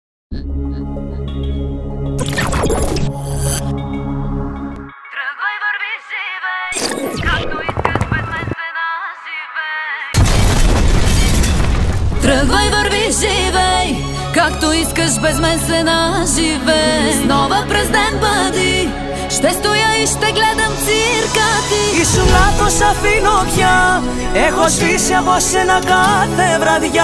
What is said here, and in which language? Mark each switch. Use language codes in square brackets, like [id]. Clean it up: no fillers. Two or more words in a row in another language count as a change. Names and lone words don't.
[bg] Тръгвай, върви, живей, както искаш, без мен се наживей. Тръгвай, върви, живей, както искаш, без мен се наживей. Снова през ден бъди, ще стоя и ще гледам цирка ти. [el] Ήσουν λάθος, αφήνω πια. Έχω σβήσει από σένα κάθε βραδιά.